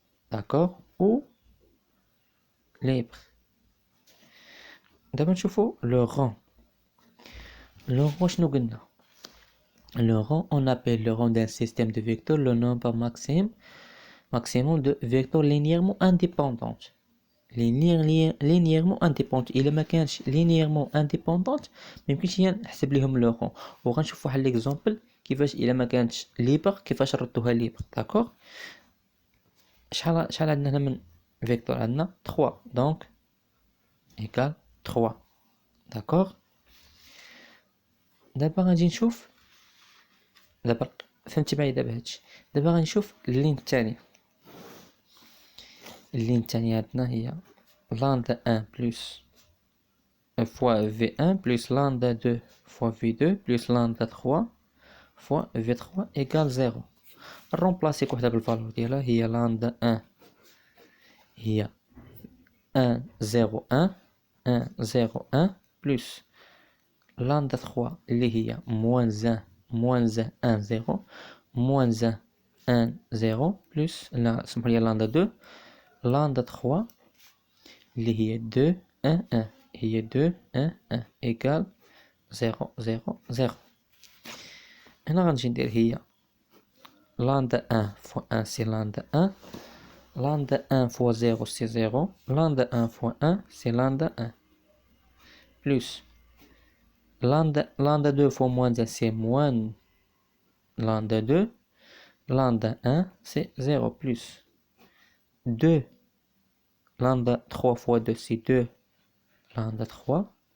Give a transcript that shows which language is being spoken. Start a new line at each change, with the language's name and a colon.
French: D'accord. Ou libres. D'abord
Arabic: نشوفوا
French: le rang. Le rang
Arabic: شنو قلنا؟
French: Le rang, on appelle le rang d'un système de vecteurs le nombre maximum de vecteurs linéairement indépendants. linéairement indépendants.
Arabic: إلا ما كانش
French: linéairement indépendants
Arabic: ما يمكنش نحسب لهم le rang. وغنشوف واحد l'exemple كيفاش إلا ما كانتش libre كيفاش نردوها libre.
French: d'accord.
Arabic: شحال عندنا هنا من فيكتور؟ عندنا 3
French: donc égale 3. d'accord.
Arabic: دابا غنجي نشوف دابا فهمتي معايا دابا هادشي. دابا غنشوف اللين الثانية. اللين الثانية عندنا هي
French: lambda 1 plus fois V1 plus lambda 2 fois V2 plus lambda 3 fois V3 égale 0.
Arabic: نرومبلاسي وحدة بالفالور ديالها هي
French: lambda 1 هي 1 0 1 1 0 1 plus lambda 3 اللي هي moins 1 0 moins 1 0 plus
Arabic: لا سمحوا لي
French: lambda 2 lambda 3 اللي هي 2 1 1 هي 2 1 1 égale 0 0 0.
Arabic: هنا غنجي ندير هي
French: lambda 1 fois 1 c'est lambda 1, lambda 1 fois 0 c'est 0, lambda 1 fois 1 c'est lambda 1 plus lambda 2 fois moins 1 c'est moins lambda 2, lambda 1 c'est 0 plus 2 lambda 3 fois 2 c'est 2 lambda 3,